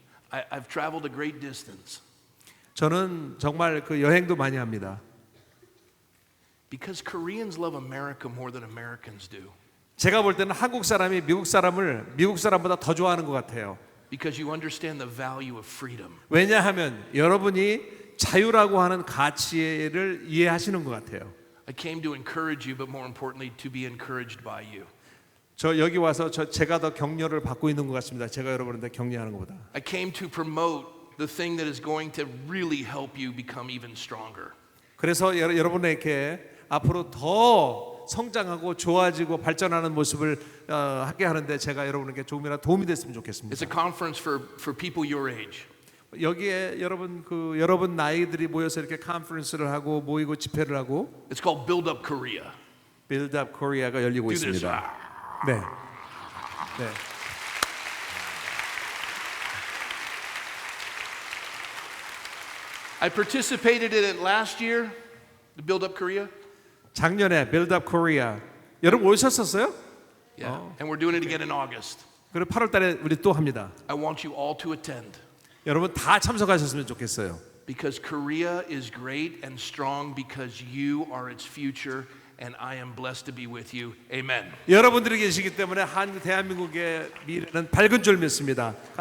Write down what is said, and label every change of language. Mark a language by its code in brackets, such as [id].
[en] I've traveled a great distance [ko] 저는 정말 그 여행도 많이 합니다. [en] because Koreans love America more than Americans do. [ko] 제가 볼 때는 한국 사람이 미국 사람보다 더 좋아하는 것 같아요. [en] Because you understand the value of freedom. [ko] 왜냐하면 여러분이 자유라고 하는 가치를 이해하시는 것 같아요. [en] I came to encourage you, but more importantly, to be encouraged by you. [ko] 저 여기 와서 제가 더 격려를 받고 있는 것 같습니다. 제가 여러분한테 격려하는 것보다. [en] I came to promote the thing that is going to really help you become even stronger. [ko] 그래서 여러분에게 앞으로 더 성장하고 좋아지고 발전하는 모습을 하게 하는데 제가 여러분에게 조금이라도 도움이 됐으면 좋겠습니다. [en] It's a conference for people your age. [ko] 여기에 여러분 나이들이 모여서 이렇게 컨퍼런스를 하고 모이고 집회를 하고 [en] It's called Build Up Korea. [ko] Build Up Korea가 열리고 [en] Do this. [ko] 있습니다. 네. 네. [en] I participated in it last year, the Build Up Korea. [ko] 작년에 Build Up Korea 여러분 오셨었어요? [en] Yeah. And we're doing it again in August. [ko] 그리고 8월 달에 우리 또 합니다. [en] I want you all to attend [ko] 여러분 다 참석하셨으면 좋겠어요. [en] because Korea is great and strong because you are its future and I am blessed to be with you. Amen. [ko] 여러분들이 계시기 때문에 대한민국의 미래는 밝은 줄 믿습니다.